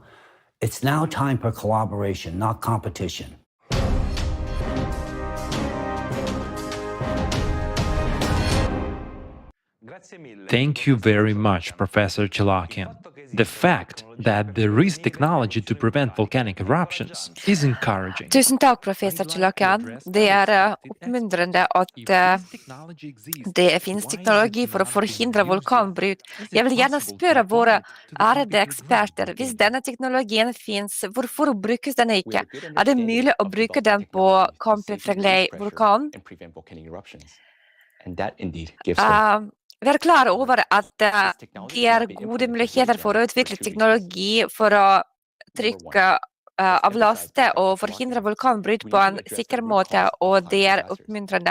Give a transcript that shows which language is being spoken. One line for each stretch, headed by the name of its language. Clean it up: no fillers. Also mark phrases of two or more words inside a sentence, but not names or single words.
English: It's now time for collaboration, not competition. Thank you very much, Professor Chalakian. The fact that there is technology to prevent volcanic eruptions is encouraging.
Norwegian: Tusen takk,
Swedish: professor Chalakian. Det är uppmuntrande att det finns teknologi för att förhindra vulkanbryt. Jag vill gärna
Norwegian: spørre våre ærede eksperter, hvis denne teknologien finns, hvorfor brukes den ikke? Er det mulig å bruke den på Campifregley-vulkanen? Vi er klar over at det er gode muligheter for å utvikle teknologi for å trykke avlaste og forhindre vulkanbryt på en sikker måte, og det er oppmuntrende.